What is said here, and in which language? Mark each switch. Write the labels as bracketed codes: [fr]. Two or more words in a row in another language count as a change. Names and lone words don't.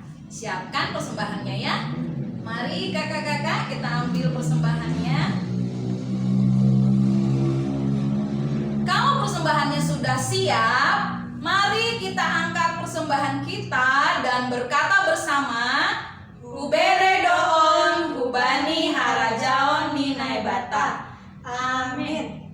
[id] Siapkan persembahannya ya. Mari kakak-kakak kita ambil persembahannya. Kalau persembahannya sudah siap, mari kita angkat persembahan kita dan berkata bersama, [bts] Hubere doon, hubani harajaon ninai bata. [id] Amin.